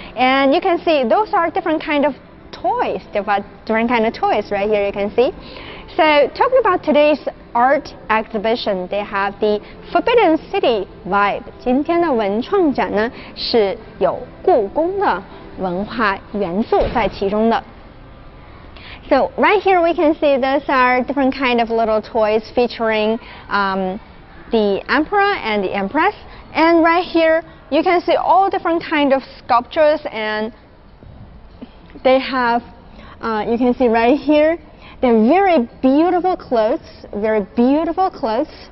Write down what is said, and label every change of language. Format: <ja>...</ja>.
<en>And you can see those are different kind of toys, different kind of toys right here you can see. So talking about today's art exhibition, they have the Forbidden City vibe.</en> <zh>今天的文创展呢是有故宫的文化元素在其中的。</zh> <en>So right here we can see those are different kind of little toys featuring the emperor and the empress. And right here you can see all different kind of sculptures, and they have, you can see right here, they're very beautiful clothes.</en>